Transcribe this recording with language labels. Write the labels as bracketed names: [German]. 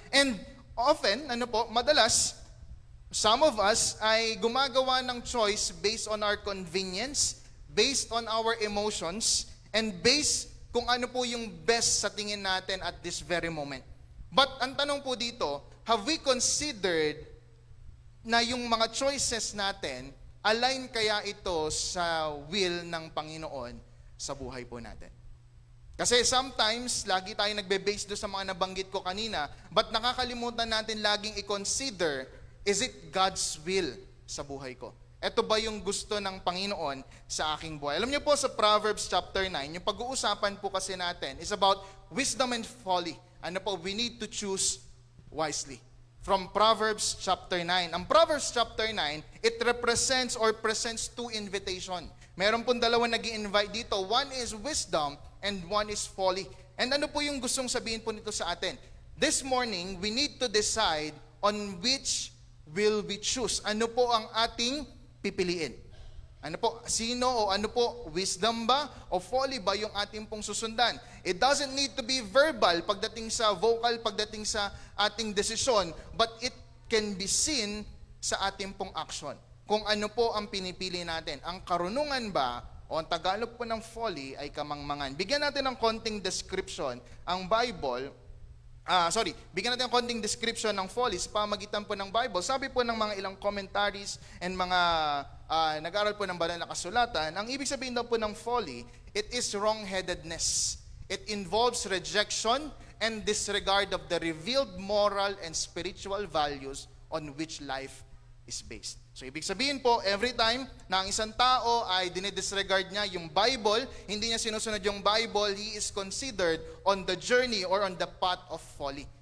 [English] And often, [Filipino] madalas, [English] some of us ay gumagawa ng choice based on our convenience, based on our emotions, and based kung ano po yung best sa tingin natin at this very moment. [Filipino] But ang tanong po dito, [English] have we considered [Filipino] na yung mga choices natin, align kaya ito sa will ng Panginoon sa buhay po natin? Kasi sometimes, lagi tayo nagbe-base doon sa mga nabanggit ko kanina, but nakakalimutan natin laging i-consider, [English] is it God's will [Filipino] sa buhay ko? Ito ba yung gusto ng Panginoon sa aking buhay? Alam niyo po sa Proverbs chapter 9, yung pag-uusapan po kasi natin is about wisdom and folly. [English] We need to choose wisely. From Proverbs chapter 9. Ang Proverbs chapter 9, it represents or presents two invitation. [Filipino] Meron pong dalawa nag-i-invite dito. [English] One is wisdom and one is folly. [Filipino] And ano po yung gustong sabihin po nito sa atin? [English] This morning, we need to decide on which will we choose. [Filipino] Ano po ang ating pipiliin? Sino o ano po, wisdom ba o folly ba yung ating pong susundan? [English] It doesn't need to be verbal pagdating sa vocal, [Filipino] pagdating sa ating desisyon, [English] but it can be seen sa ating pong action. [Filipino] Kung ano po ang pinipili natin. Ang karunungan ba o ang Tagalog po ng folly ay kamangmangan. Bigyan natin ng konting description ang Bible. Bigyan natin ng konting description ng folly sa pamagitan po ng Bible. Sabi po ng mga ilang commentaries and mga nag-aral po ng banal na kasulatan, ang ibig sabihin daw po ng folly, [English] it is wrong-headedness. It involves rejection and disregard of the revealed moral and spiritual values on which life is based. [Filipino] So ibig sabihin po, every time na ang isang tao ay dinidisregard niya yung Bible, hindi niya sinusunod yung Bible, [English] he is considered on the journey or on the path of folly.